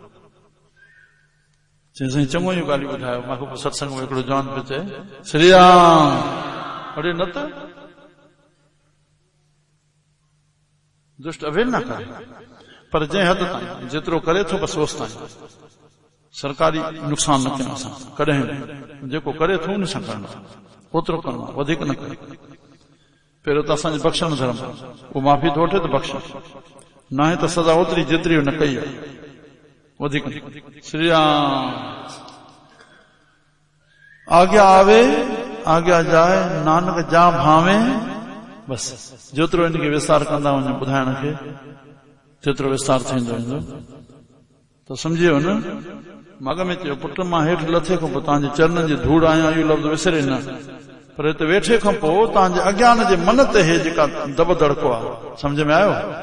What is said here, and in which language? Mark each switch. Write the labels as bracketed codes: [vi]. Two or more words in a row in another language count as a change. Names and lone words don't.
[sd] चई साईं चङो इहो ॻाल्हियूं ॿुधायो। मूंखे पोइ सत्संग में हिकिड़ो जवान पियो चए, श्री राम, अरे न त दुष्ट अवेल न करे, पर जंहिं हद ताईं जेतिरो करे थो बसि ओसि ताईं, सरकारी नुक़सान न कयूं असां कॾहिं, जेको करे थो उन सां करणो, ओतिरो करणो, वधीक न करे। पहिरियों त असांजो बख़्शण धर्म, उहो माफ़ी थो वठे त बख़्श, न आहे त सज़ा ओतिरी जेतिरी न कई आहे, वधीक। श्री राम। आज्ञा आवे आज्ञा जाए, नानक जा भावे, बस जेतिरो इनखे विस्तार कंदा वञो ॿुधाइण खे, जेतिरो विस्तार थींदो वेंदो। त सम्झियो न, मग में चयो, पुट मां हेठि लथे खां पोइ तव्हांजे चरणनि जी धूड़ आहियां, इहो लफ़्ज़ विसरे न, पर हिते वेठे खां पोइ तव्हांजे अज्ञान जे मन ते हे जेका दब दड़को आहे, सम्झ में आयो?